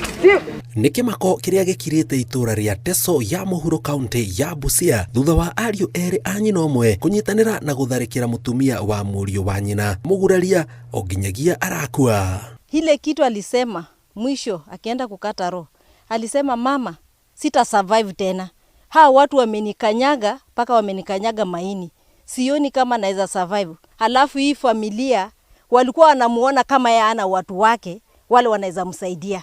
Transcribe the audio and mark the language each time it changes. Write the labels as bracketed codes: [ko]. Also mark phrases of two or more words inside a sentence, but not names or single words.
[ki] Nĩ kĩmako kĩrĩa gĩkirĩte itũra rĩa Teso ya mũhuro kaunti ya Busia thutha wa ariũ erĩ a nyina ũmwe kũnyitanĩra na gũtharĩkĩra mũtumia wa mũriũ wa nyina mũguraria o nginyagia arakua. [sw] Ile kitu alisema mwisho akienda kukata roho, alisema mama, sita survive tena. Hao watu wamenikanyaga mpaka wamenikanyaga maini. Sioni kama naweza survive. Halafu hii familia walikuwa wanamuona kama yeye ana watu wake wale wanaweza msaidia.